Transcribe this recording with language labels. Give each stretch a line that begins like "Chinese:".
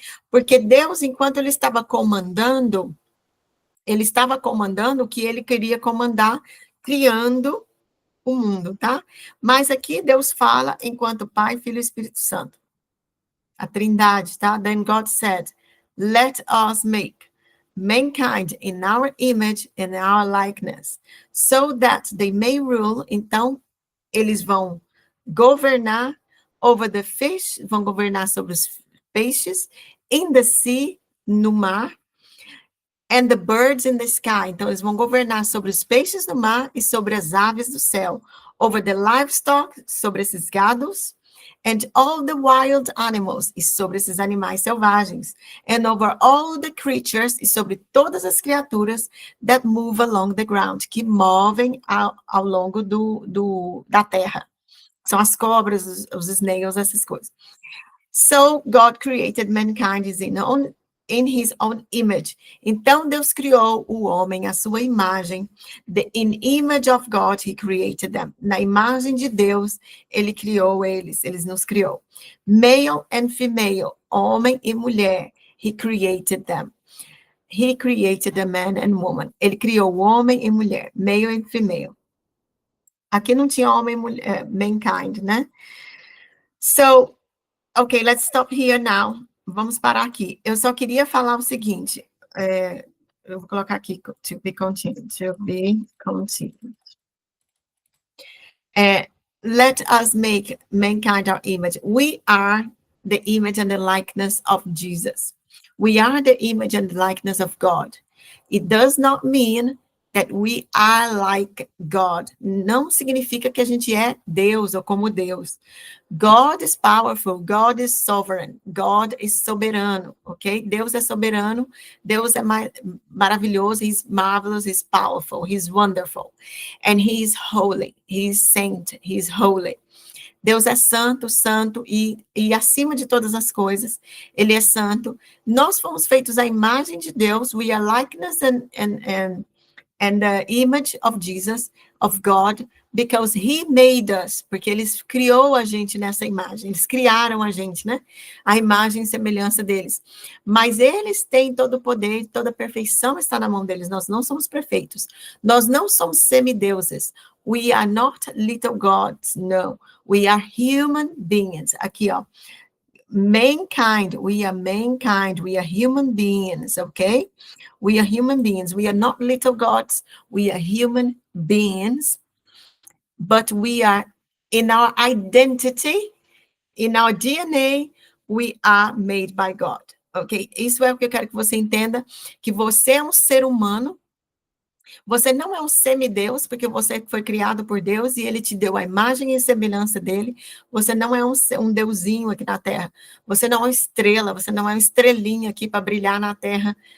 Portuguese: Porque Deus, enquanto ele estava comandando o que ele queria comandar, criando o mundo, tá? Mas aqui Deus fala enquanto Pai, Filho e Espírito Santo. A Trindade, tá?
English: Then God said, let us make. mankind in our image and our likeness, so that they may rule.
Portuguese: Então, eles vão governar
English: over the fish,
Portuguese: vão governar sobre os peixes,
English: in the sea,
Portuguese: no mar,
English: and the birds in the sky.
Portuguese: Então, eles vão governar sobre os peixes do mar e sobre as aves do céu,
English: over the livestock,
Portuguese: sobre esses gados,
English: and all the wild animals,
Portuguese: e sobre esses animais selvagens,
English: and over all the creatures,
Portuguese: e sobre todas as criaturas
English: that move along the ground,
Portuguese: que movem ao longo da terra. São as cobras, os snails, essas coisas.
English: So God created mankind in his own image.
Portuguese: Então Deus criou o homem à sua imagem.
English: In image of God he created them.
Portuguese: Na imagem de Deus ele criou eles, ele nos criou.
English: Male and female,
Portuguese: homem e mulher,
English: he created them. He created a man and woman.
Portuguese: Ele criou o homem e mulher,
English: male and female.
Portuguese: Aqui não tinha homem e mulher, mankind, né?
English: So, ok, let's stop here now.
Portuguese: Vamos parar aqui. Eu só queria falar o seguinte. Eu vou colocar aqui,
English: to be continued. To be continued. Let us make mankind our image. We are the image and the likeness of Jesus. We are the image and the likeness of God. It does not mean that we are like God.
Portuguese: Não significa que a gente é Deus ou como Deus.
English: God is powerful, God is sovereign, God is soberano, ok?
Portuguese: Deus é soberano, Deus é maravilhoso,
English: He's marvelous, He's powerful, He's wonderful, and He's holy, He's saint, He's holy.
Portuguese: Deus é santo, santo, e acima de todas as coisas, Ele é santo. Nós fomos feitos à imagem de Deus,
English: we are likeness and the image of Jesus, of God, because he made us,
Portuguese: porque ele criou a gente nessa imagem, eles criaram a gente, né? A imagem e semelhança deles. Mas eles têm todo o poder, toda a perfeição está na mão deles, nós não somos perfeitos. Nós não somos semideuses.
English: We are not little gods, no. We are human beings.
Portuguese: Aqui, ó.
English: Mankind, we are human beings, okay? We are human beings. We are not little gods. We are human beings. But we are, in our identity, in our DNA, we are made by God, ok?
Portuguese: Isso é o que eu quero que você entenda, que você é um ser humano. Você não é um semideus, porque você foi criado por Deus e ele te deu a imagem e semelhança dele. Você não é um deusinho aqui na Terra. Você não é uma estrela, você não é uma estrelinha aqui para brilhar na Terra.